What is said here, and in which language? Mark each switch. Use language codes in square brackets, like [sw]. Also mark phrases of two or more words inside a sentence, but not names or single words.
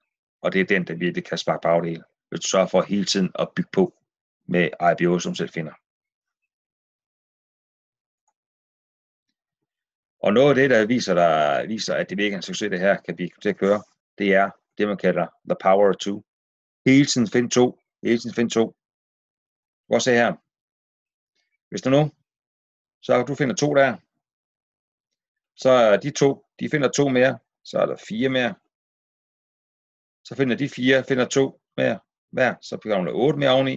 [da] Og det er den, der virkelig kan sparke bagdel, hvis du sørger for hele tiden at bygge på med IPO, som selv finder. Og noget af det, der viser, at det virkelig er en succes, det her kan blive til at køre, det er det, man kalder [en] the power of two. [da] Hele tiden find to. Hele tiden find to. Prøv at se her. Hvis du nu, så du finder to der, så er de to, de finder to mere, så er der 4 mere. Så finder de 4, finder 2 mere hver, så bliver der 8 mere oveni.